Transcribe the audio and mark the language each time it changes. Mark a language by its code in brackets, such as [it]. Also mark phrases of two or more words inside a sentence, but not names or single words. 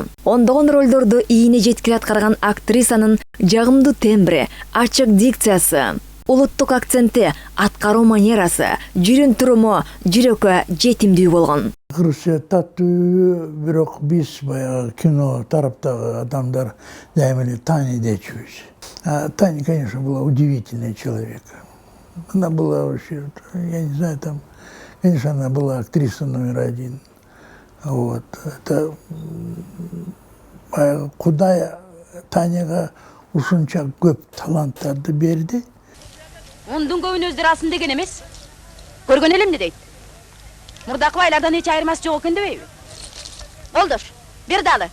[ky] Ондогон ролдорду ийине жеткире аткарган актрисанын жагымдуу тембри, ачык дикциясы, улуттук акценти, аткаруу манерасы, жүрүн туруму жүрөккө жетимдүү болгон. Кыргызча таттуу, бирок биз баягы кино тараптагы адамдар дайыма эле Таня дечүбүз. [ru] Таня, конечно, была удивительный человек. Она была вообще, я не знаю, там, конечно, она была актриса №1. Вот. [ky] Это Кудай Таняга ушунча көп таланттарды берди. Ондун көбүн өздөрү алсын деген эмес. Көргөн элем дейт. Мурдакы байлардан эч айырмасы жок экен дебейби? Болдош, бир далы.